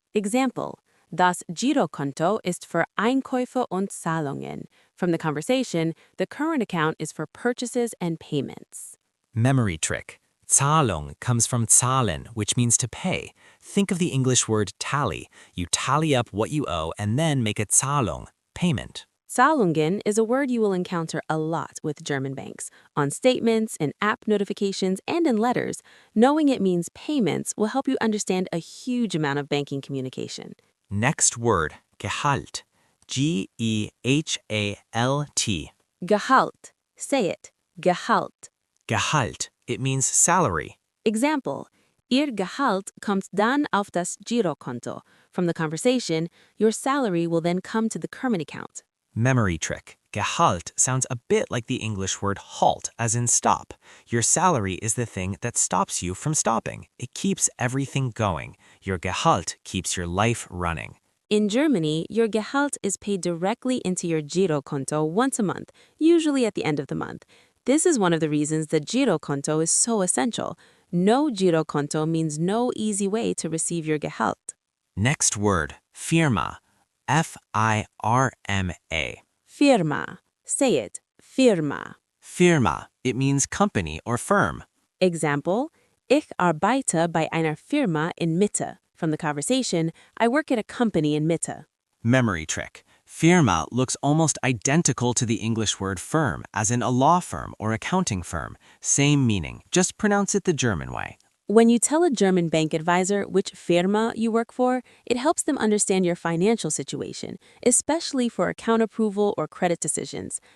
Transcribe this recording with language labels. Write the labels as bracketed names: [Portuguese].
[German] Example: Das Girokonto ist für Einkäufe und Zahlungen. [English] From the conversation, the current account is for purchases and payments. Memory trick. Zahlung comes from zahlen, which means to pay. Think of the English word tally. You tally up what you owe and then make a Zahlung, payment. Zahlungen is a word you will encounter a lot with German banks, on statements, in app notifications, and in letters. Knowing it means payments will help you understand a huge amount of banking communication. Next word, Gehalt. G-E-H-A-L-T. Gehalt. Say it. Gehalt. Gehalt. It means salary. [German] Example: Ihr Gehalt kommt dann auf das Girokonto. [English] From the conversation, your salary will then come to the current account. Memory trick. Gehalt sounds a bit like the English word halt, as in stop. Your salary is the thing that stops you from stopping. It keeps everything going. Your Gehalt keeps your life running. In Germany, your Gehalt is paid directly into your Girokonto once a month, usually at the end of the month. This is one of the reasons the Girokonto is so essential. No Girokonto means no easy way to receive your Gehalt. Next word, Firma. F-I-R-M-A. Firma. Say it. Firma. [German] Firma. [English] It means company or firm. [German] Example: Ich arbeite bei einer Firma in Mitte. [English] From the conversation, I work at a company in Mitte. Memory trick. Firma looks almost identical to the English word firm, as in a law firm or accounting firm. Same meaning, just pronounce it the German way. When you tell a German bank advisor which Firma you work for, it helps them understand your financial situation, especially for account approval or credit decisions.